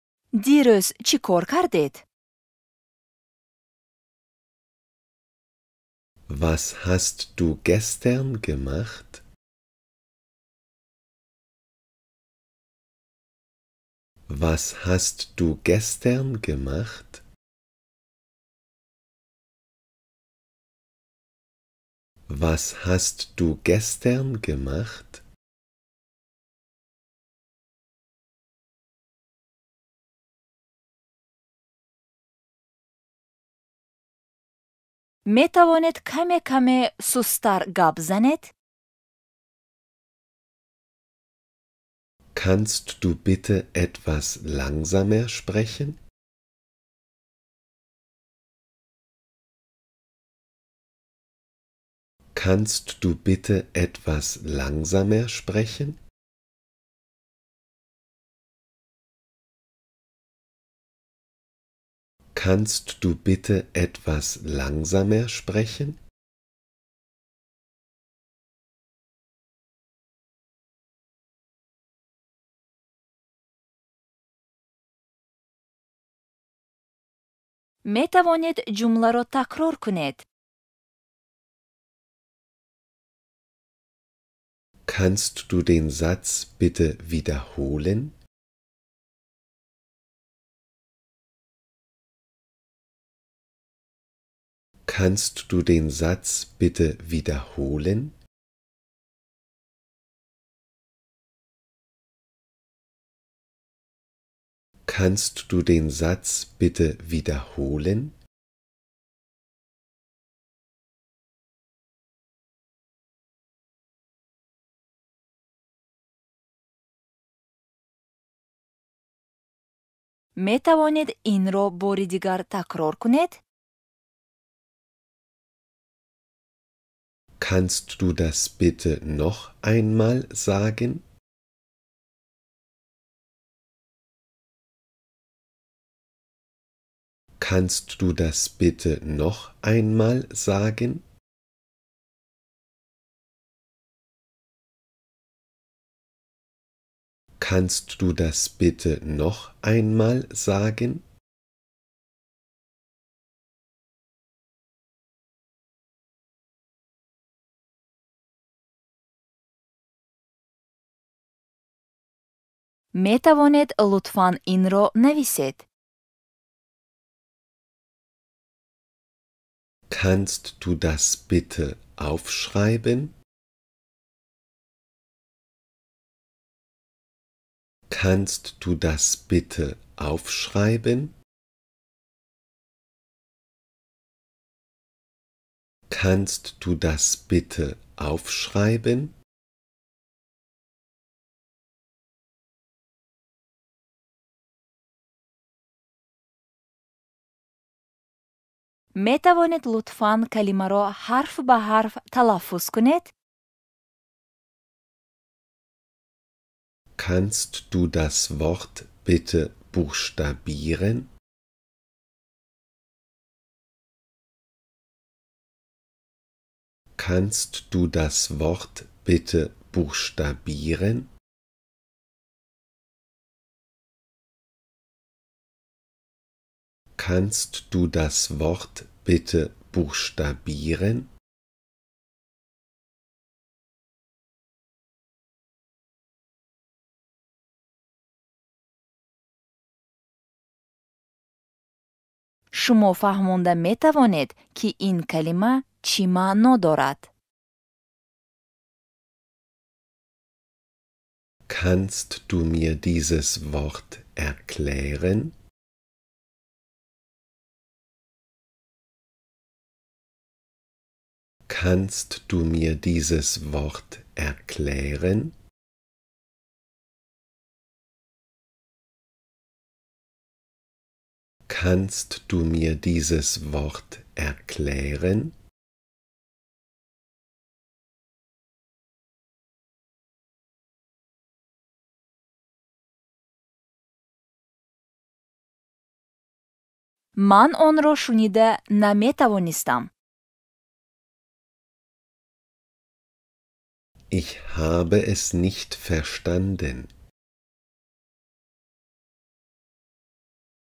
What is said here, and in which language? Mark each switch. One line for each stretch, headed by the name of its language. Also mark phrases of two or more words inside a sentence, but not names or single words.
Tajik: Дирӯз чӣ кор кардед?
German: Was hast du gestern gemacht? Was hast du gestern gemacht? Was hast du gestern gemacht?
Tajik: Метавонед каме-каме сусттар гап занед?
German: Kannst du bitte etwas langsamer sprechen? Kannst du bitte etwas langsamer sprechen? Kannst du bitte etwas langsamer sprechen?
Tajik: Метавонед ҷумларо такрор кунед.
German: Kannst du den Satz bitte wiederholen? Kannst du den Satz bitte wiederholen? Kannst du den Satz bitte wiederholen?
Tajik: Метавонед инро бори дигар такрор кунед.
German: Kannst du das bitte noch einmal sagen? Kannst du das bitte noch einmal sagen? Kannst du das bitte noch einmal sagen?
Tajik: Метавонед лутфан инро нависед.
German: Kannst du das bitte aufschreiben? Kannst du das bitte aufschreiben? Kannst du das bitte aufschreiben?
Tajik: Метавонед лутфан калимаро ҳарф ба ҳарф талаффуз кунед.
German: Kannst du das Wort bitte buchstabieren? Kannst du das Wort bitte buchstabieren? Kannst du das Wort bitte buchstabieren?
Tajik: шумо фаҳмонда метавонед ки ин калима чӣ маъно дорад.
German: Kannst du mir dieses Wort erklären? Kannst du mir dieses Wort erklären? Kannst du mir dieses Wort erklären?
Tajik: ман онро шунида наметавонистам.
German: Ich habe es nicht verstanden.